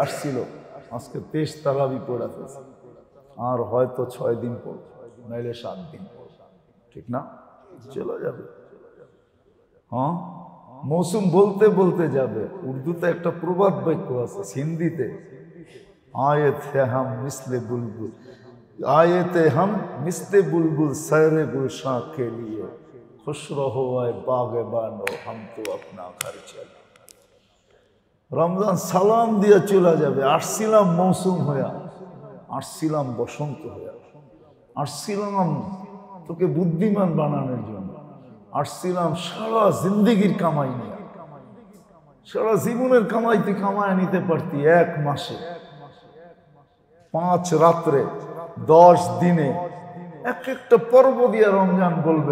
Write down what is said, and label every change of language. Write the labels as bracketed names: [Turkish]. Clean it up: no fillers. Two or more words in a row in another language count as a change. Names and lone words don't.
[Bangla] আসছিল, আজকে 23 তারাবি পড়া ফেলছে, আর হয়তো 6 দিন পর, নাইলে 7 দিন পর, ঠিক না? চলে যাবে। হ্যাঁ, মৌসুম বলতে বলতে যাবে। উর্দুতে একটা প্রবাদ বাক্য আছে, হিন্দিতে, [Urdu] آئے تھے ہم مثلِ بلبل, آئے تھے ہم مثلِ بلبل سیرِ گلشن کے لیے، خوش رہو اے باغبانو ہم تو اپنا گھر چلے. [Bangla] রমজান সালাম দিয়ে চলে যাবে। আসছিলাম মৌসুম হইয়া, আসছিলাম বসন্ত হইয়া, আসছিলাম তোকে বুদ্ধিমান বানানোর জন্য, আসছিলাম সারা জিন্দেগির কামাই নিয়ে। সারা জীবনের কামাই তুই কামায় নিতে পারতি 1 মাসে, 5 রাত্রে, 10 দিনে, এক একটা পর্ব দিয়ে রমজান বলবে।